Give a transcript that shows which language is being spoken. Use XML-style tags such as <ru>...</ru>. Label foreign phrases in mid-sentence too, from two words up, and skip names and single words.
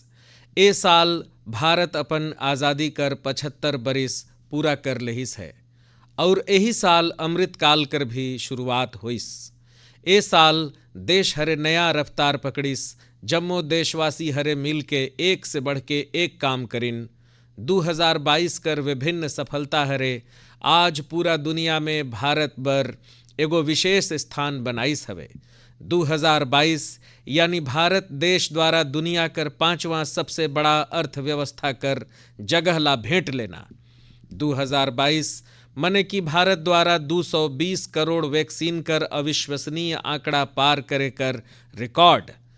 <hne>ए साल भारत अपन आज़ादी कर 75 बरिस पूरा कर लहिस है और यही साल अमृत काल कर भी शुरुआत होइस। ए साल देश हरे नया रफ्तार पकड़िस, जम्मो देशवासी हरे मिल के एक से बढ़ के एक काम करिन। 2022 कर विभिन्न सफलता हरे आज पूरा दुनिया में भारत बर एगो विशेष स्थान बनाइस हवे। 2022 यानी भारत देश द्वारा दुनिया कर 5वां सबसे बड़ा अर्थव्यवस्था कर जगह ला भेंट लेना। 2022 मने कि भारत द्वारा 220 करोड़ वैक्सीन कर अविश्वसनीय आंकड़ा पार करे कर रिकॉर्ड।</hne>